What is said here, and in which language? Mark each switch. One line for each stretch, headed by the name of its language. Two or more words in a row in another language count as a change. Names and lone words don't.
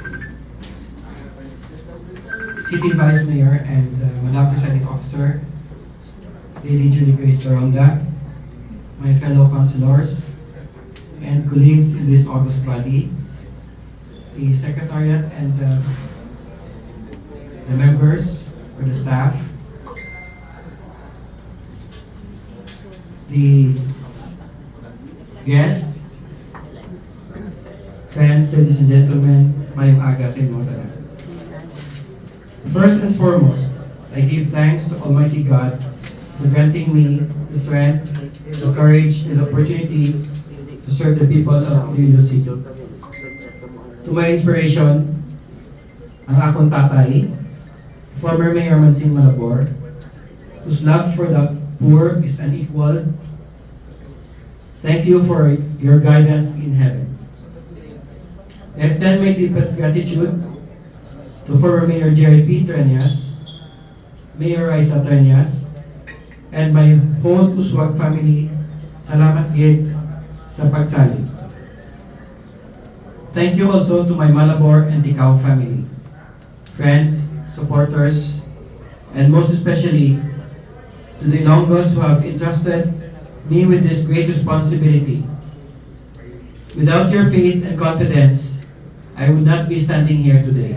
English: City Vice Mayor and Madam Presiding Officer, Lady Julie Grace Doronda, my fellow councilors, and colleagues in this august body, the Secretariat and the members or the staff, the guests, friends, ladies and gentlemen,
Hiligaynon: mayong aga sa inyo talaga.
English: First and foremost, I give thanks to Almighty God for granting me the strength, the courage, and the opportunity to serve the people of Iloilo City. To my inspiration,
Hiligaynon: ang akong tatay,
English: former Mayor
Hiligaynon: Mansing Malabor,
English: whose love for the poor is unequaled. Thank you for your guidance in heaven. I extend my deepest gratitude to former Mayor Jerry P. Treñas, Mayor Raisa Treñas, and my whole Uswag family.
Hiligaynon: Salamat gid sa pagsali.
English: Thank you also to my Malabor and Dicao family, friends, supporters, and most especially to the Ilonggos who have entrusted me with this great responsibility. Without your faith and confidence, I would not be standing here today.